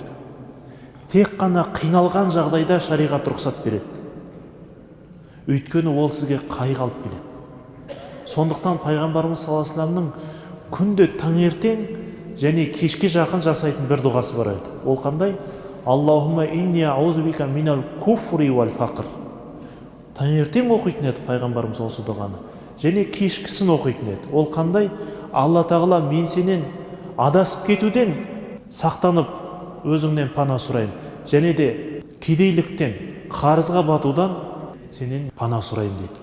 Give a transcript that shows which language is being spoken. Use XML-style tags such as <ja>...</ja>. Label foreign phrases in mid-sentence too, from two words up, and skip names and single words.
<kk>Тек қана қиналған жағдайда шариғат рұқсат береді. Өйткені ол сізге қайғы алып келеді. Сондықтан пайғамбарымыз</kk> <ar>صلى الله عليه وسلم</ar> <kk>күнде таңертең және кешке жақын жасайтын бір дұғасы бар еді. Ол қандай?</kk> <ar>اللهم إني أعوذ بك من الكفر والفقر.</ar> <kk>Таңертең оқитын еді пайғамбарымыз осы дұғаны. Және кешкісін оқитын еді. Ол қандай?</kk> <ar>الله تعالى,</ar> <kk>мен сенен адасып кетуден сақтанып өзіңнен пана сұрайын. Және де кедейліктен, қарызға батудан сенен пана сұрайын дейді.</kk>